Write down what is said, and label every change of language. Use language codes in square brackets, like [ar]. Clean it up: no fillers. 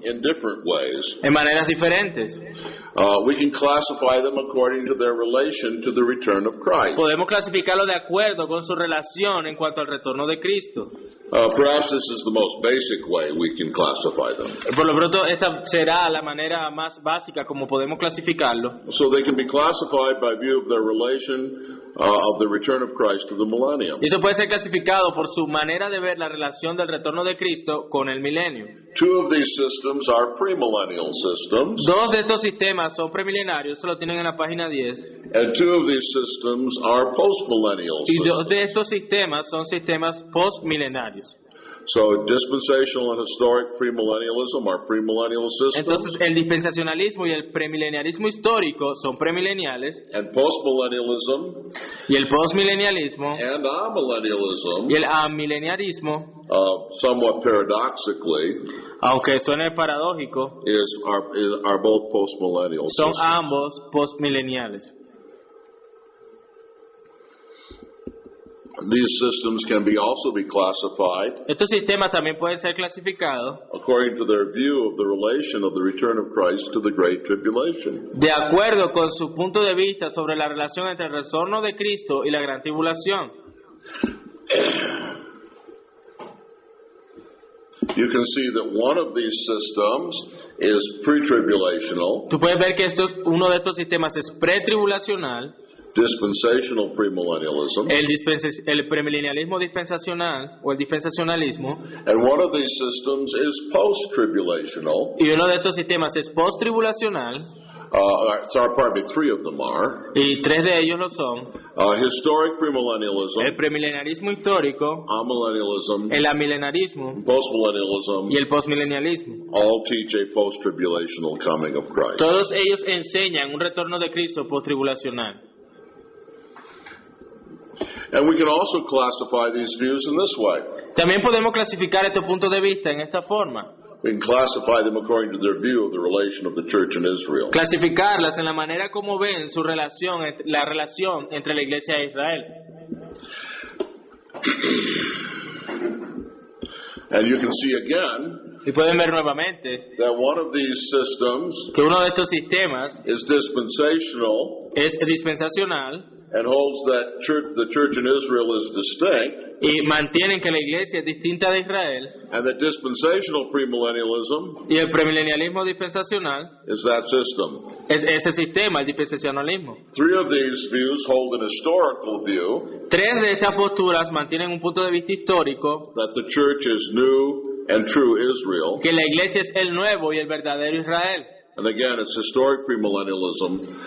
[en] in different ways. [es] en maneras diferentes. [en] We can classify them according to their relation to the return of Christ. [es] Podemos clasificarlo de acuerdo con su relación en cuanto al retorno de Cristo. [en] Perhaps this is the most basic way we can classify them. [es] Por lo pronto, esta será la manera más básica como podemos clasificarlo. [en] So they can be classified by view of their relation of the return of Christ to the millennium. [es] Y esto puede ser clasificado por su manera de ver la relación del retorno de Cristo con el milenio. [en] Two of these systems are premillennial systems, [es] 2 de estos sistemas son premilenarios, eso lo tienen en la página 10. [en] and two of these systems are postmillennial [es] Y 2 [en] systems. [es] de estos sistemas son sistemas postmilenarios. [en] So dispensational and historic premillennialism are premillennial systems, [es] Entonces, el dispensacionalismo y el premilenialismo histórico son premileniales, [en] and postmillennialism [es] y el postmilenialismo [en] and amillennialism, [es] y el amileniarismo, [en] somewhat paradoxically, [es] aunque suene paradójico, [en] are both postmillennial [es] son [en] systems. [es] ambos postmileniales. [en] These systems can also be classified [es] Estos sistemas también pueden ser clasificados [en] according to their view of the relation of the return of Christ to the Great Tribulation. [es] de acuerdo con su punto de vista sobre la relación entre el retorno de Cristo y la gran tribulación. [en] You can see that one of these systems is pre-tribulational, [es] Tú puedes ver que uno de estos sistemas es pretribulacional, [en] dispensational premillennialism, [es] el premilenialismo dispensacional o el dispensacionalismo, [en] and one of these systems is post-tribulational. [es] y uno de estos sistemas es posttribulacional, [en] Pardon me, three of them are. [es] y 3 de ellos lo son: [en] Historic [es] el premilenialismo histórico, [en] amillennialism, [es] el amilenarismo [en] postmillennialism, [es] y el postmilenialismo. [en] all teach a post-tribulational coming of Christ. [es] Todos ellos enseñan un retorno de Cristo posttribulacional. [en] And we can also classify these views in this way. [es] También podemos clasificar estos puntos de vista en esta forma. [en] We can classify them according to their view of the relation of the church in Israel. [es] Clasificarlas en la manera como ven su relación, la relación entre la iglesia e Israel. [en] And you can see again [es] Y pueden ver nuevamente [en] that one of these systems [es] que uno de estos sistemas [en] is dispensational [es] es dispensacional [en] and holds that the church in Israel is distinct, [es] y mantienen que la iglesia es distinta de Israel, [en] and that dispensational premillennialism [es] y el premilenialismo dispensacional [en] is that system. [es] es ese sistema, el dispensacionalismo. [en] Three of these views hold an historical view [es] 3 de estas posturas mantienen un punto de vista histórico, [en] that the church is new and true Israel. [es] que la iglesia es el nuevo y el verdadero Israel. [en] And again, it's historic premillennialism,